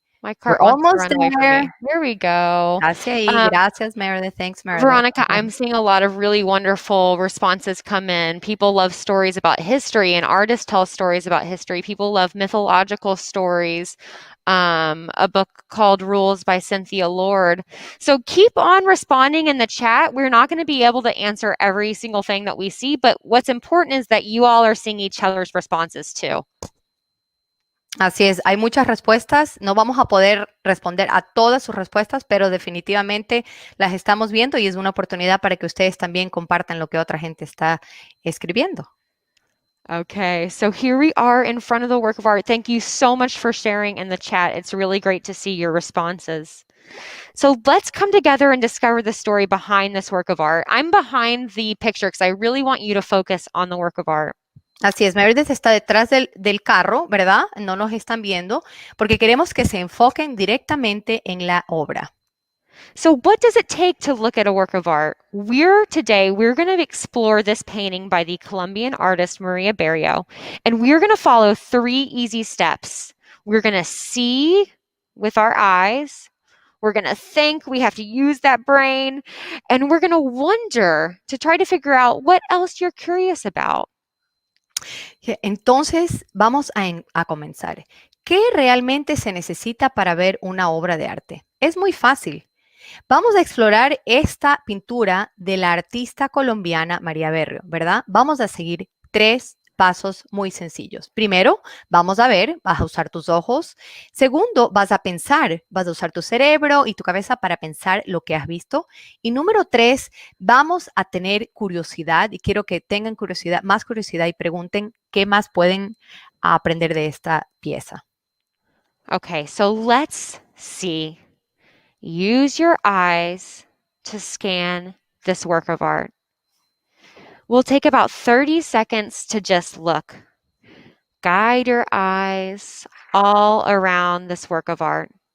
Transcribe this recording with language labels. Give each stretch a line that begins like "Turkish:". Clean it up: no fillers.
English: My cart We're wants to almost run away from there. me. Here we go.
Spanish: Hacia ahí. Gracias, Meredith.
English: Thanks, Meredith. Veronica, I'm seeing a lot of really wonderful responses come in. People love stories about history, and artists tell stories about history. People love mythological stories. A book called Rules by Cynthia Lord. So keep on responding in the chat. We're not going to be able to answer every single thing that we see, but what's important is that you all are seeing each other's responses too.
Spanish: Así es, hay muchas respuestas. No vamos a poder responder a todas sus respuestas, pero definitivamente las estamos viendo y es una oportunidad para que ustedes también compartan lo que otra gente está escribiendo.
English: Okay, so here we are in front of the work of art. Thank you so much for sharing in the chat. It's really great to see your responses. So let's come together and discover the story behind this work of art. I'm behind the picture because I really want you to focus on the work of art.
Spanish: Así es, Meredith está detrás del carro, ¿verdad? No nos están viendo porque queremos que se enfoquen directamente en la obra.
English: So what does it take to look at a work of art? Today, we're going to explore this painting by the Colombian artist Maria Berrio, and we're going to follow 3 easy steps. We're going to see with our eyes. We're going to think, we have to use that brain, and we're going to wonder to try to figure out what else you're curious about.
Spanish: Entonces, vamos a comenzar. ¿Qué realmente se necesita para ver una obra de arte? Es muy fácil. Vamos a explorar esta pintura de la artista colombiana María Berrio, ¿verdad? Vamos a seguir 3 pasos muy sencillos. Primero, vamos a ver, vas a usar tus ojos. Segundo, vas a pensar, vas a usar tu cerebro y tu cabeza para pensar lo que has visto. Y número 3, vamos a tener curiosidad y quiero que tengan curiosidad, más curiosidad y pregunten qué más pueden aprender de esta pieza.
English: Okay, so let's see. Use your eyes to scan this work of art. We'll take about 30 seconds to just look. Guide your eyes all around this work of art.